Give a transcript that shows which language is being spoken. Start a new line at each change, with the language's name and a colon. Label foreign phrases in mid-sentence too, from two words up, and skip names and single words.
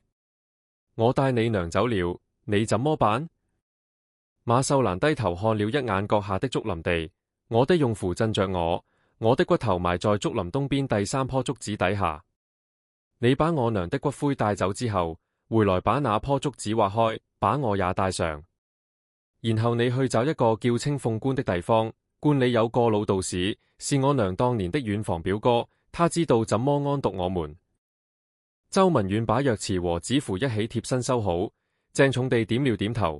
Chinese: 我帶你娘走了，你怎麼辦？馬秀蘭低頭看了一眼腳下的竹林地，我的用符鎮着我的骨頭埋在竹林東邊第3棵竹子底下。你把我娘的骨灰帶走之後，回來把那棵竹子挖開，把我也帶上。然後你去找一個叫清鳳觀的地方，觀裏有個老道士，是我娘當年的遠房表哥，他知道怎麼安獨我們。周文遠把藥匙和紙符一起貼身收好，鄭重地點了點頭。